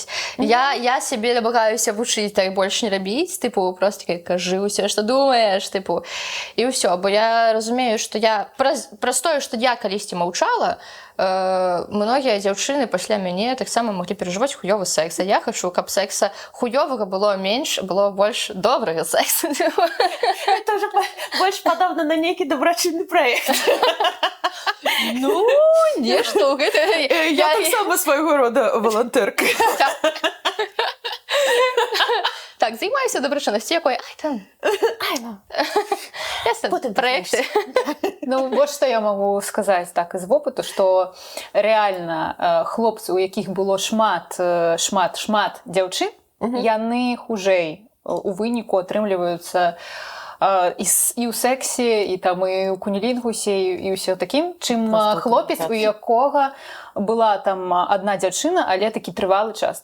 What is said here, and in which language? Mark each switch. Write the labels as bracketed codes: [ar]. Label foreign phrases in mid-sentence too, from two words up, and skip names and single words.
[be] Я сябе намагаюся вучыць так больш не рабіць, просто кажы ўсё, што думаеш, і ўсё, бо я разумею, што я праз тое, што я калісьці маўчала, многія дзяўчыны пасля мяне таксама маглі перажываць хуёвы секс. А я хачу, каб секса хуёвага было менш, было больш добрага секса. [ru] Это уже больше подобно на некий добрачынны проект. [be] Ну, нешта ў гэта... Я таксама свайго рода валантэрка. Так, займаюся добрачыннасцю, якой... Ай, там... Ясна, проекты. [ru] Ну, вот что я могу сказать так из опыту, что реально [be] хлопцы, у якіх было шмат дзяўчын, яны хужэй у выніку атрымліваюцца і ў сексе, і там і ў кунілінгусе, і ўсё такім, чым хлопец, у якога была там адна дзяўчына, але такі трывалы час.